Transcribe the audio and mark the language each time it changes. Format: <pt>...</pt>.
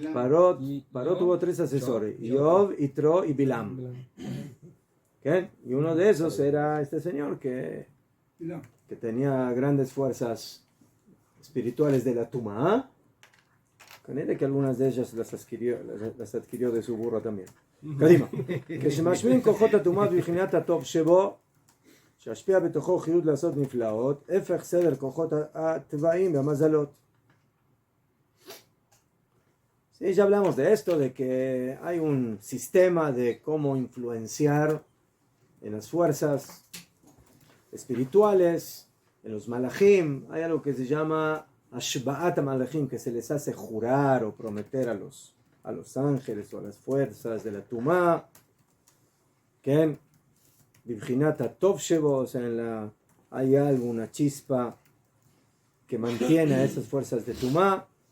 <es>Paró tuvo tres asesores, Job, Yitro y Bilam. ¿Ok? Y uno de esos era este señor que Mira, tenía grandes fuerzas espirituales de la Tumah. Con él que algunas de ellas las adquirió de su burro también.</es> <he>קדימה. כשמשמיעים כוחות הטומאה בבחינת הטוב שבו, שישפיע בתוכו חיות לעשות נפלאות, הפך סדר כוחות הטבעים והמזלות.</he> <es>Sí, ya hablamos de esto, de que hay un sistema de cómo influenciar en las fuerzas espirituales, en los malachim. Hay algo que se llama Ashba'at malachim, que se les hace jurar o prometer a los ángeles o a las fuerzas de la Tumah, que</es> <he>Bibchinat HaTov Shebo,</he> <es>o sea, hay algo, una chispa que mantiene a esas fuerzas de Tumah.</es>